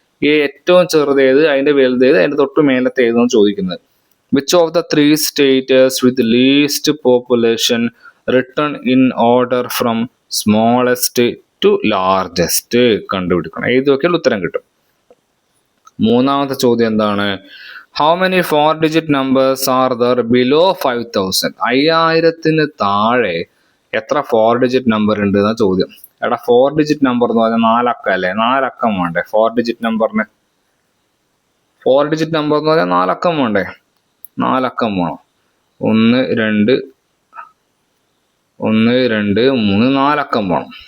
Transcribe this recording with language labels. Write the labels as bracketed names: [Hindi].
[Malayalam] ഈ ഏറ്റവും ചെറുതേത്, അതിന്റെ വലുതേത്, അതിന്റെ തൊട്ട് മേലത്തെ ഏതെന്ന് ചോദിക്കുന്നത്. [English] which of the 3 states with least population return in order from smallest to largest [Malayalam] കണ്ടുപിടിക്കണം. എഴുതിയൊക്കെയാൽ ഉത്തരം കിട്ടും. മൂന്നാമത്തെ ചോദ്യം എന്താണ്? [English] How many 4-digit numbers are there below 5,000? [Malayalam] 5000 താഴെ എത്ര 4-digit നമ്പർ ഉണ്ട് എന്ന ചോദ്യം. എടാ 4-digit നമ്പർ എന്ന് പറഞ്ഞാൽ 4 അക്കം അല്ലേ? 4 അക്കം വേണ്ടേ 4-digit നമ്പറിന്? 4-digit നമ്പർ എന്ന് പറഞ്ഞാൽ 4 അക്കം വേണ്ടേ? 4 അക്കം വേണം. 1 2 1 2 3 4 അക്കം വേണം.